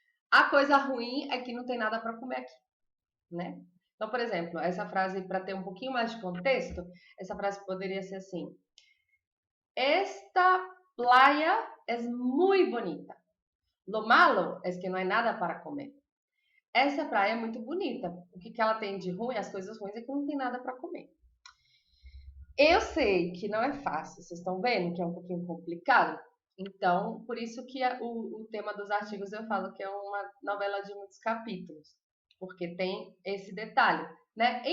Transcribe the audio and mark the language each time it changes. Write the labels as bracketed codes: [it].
[pt] A coisa ruim é que não tem nada para comer aqui, né? Então, por exemplo, essa frase, para ter um pouquinho mais de contexto, essa frase poderia ser assim: [es] Esta playa es muy bonita. Lo malo es que no hay nada para comer. [pt] Essa praia é muito bonita. O que ela tem de ruim, as coisas ruins, é que não tem nada para comer. Eu sei que não é fácil, vocês estão vendo que é um pouquinho complicado? Então, por isso que o tema dos artigos eu falo que é uma novela de muitos capítulos, porque tem esse detalhe, né?